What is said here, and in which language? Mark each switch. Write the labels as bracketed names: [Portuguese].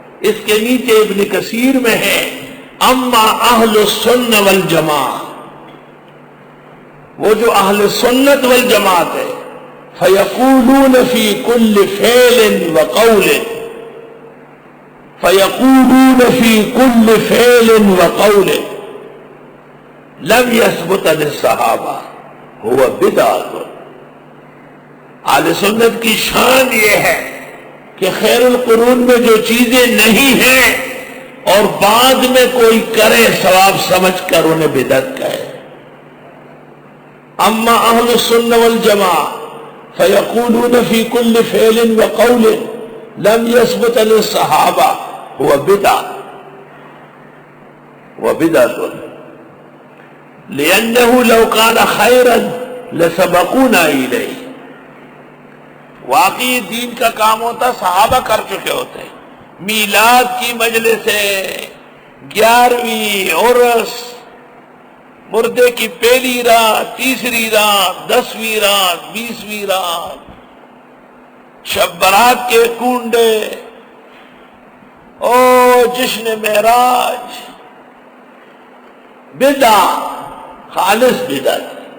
[Urdu] اس کے نیچے ابن کثیر میں ہے [Arabic] اما اہل السنہ والجماع [Urdu] وہ جو اہل سنت والجماعت ہے [Arabic] فیقولون فی کل فعل وقول فیقولون فی کل فعل وقول لم یثبت للصحابہ هو بدعۃ. [Urdu] اہل سنت کی شان یہ ہے کہ خیر القرون میں جو چیزیں نہیں ہیں اور بعد میں کوئی کرے ثواب سمجھ کر انہیں بدعت کہے. [Arabic] اما اہل السنہ والجماع فیقولون فی کل فعل وقول لم یثبت للصحابہ هو بدعۃ لأنه لو كان خيرا لسبقونا إليه. [Urdu] واقعی دین کا کام ہوتا صحابہ کر چکے ہوتے. میلاد کی مجلس ہے، 11ویں عرس، مردے کی پہلی رات، تیسری رات، 10ویں رات، 20ویں رات، شب برات کے کنڈے، او جشن معراج، بدعت، خالص بدعت.